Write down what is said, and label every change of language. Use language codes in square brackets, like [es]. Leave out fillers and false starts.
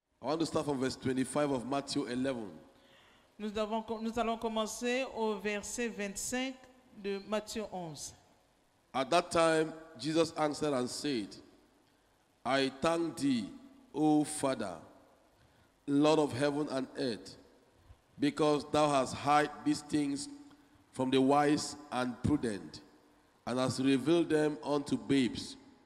[en] want to start from verse 25 of Matthew 11. [fr] Nous allons commencer au verset 25 de Matthieu 11. [en] At that time, Jesus answered and said, I thank thee, O Father, Lord of heaven and earth, because thou hast hid these things from the wise and prudent, and hast revealed them unto babes.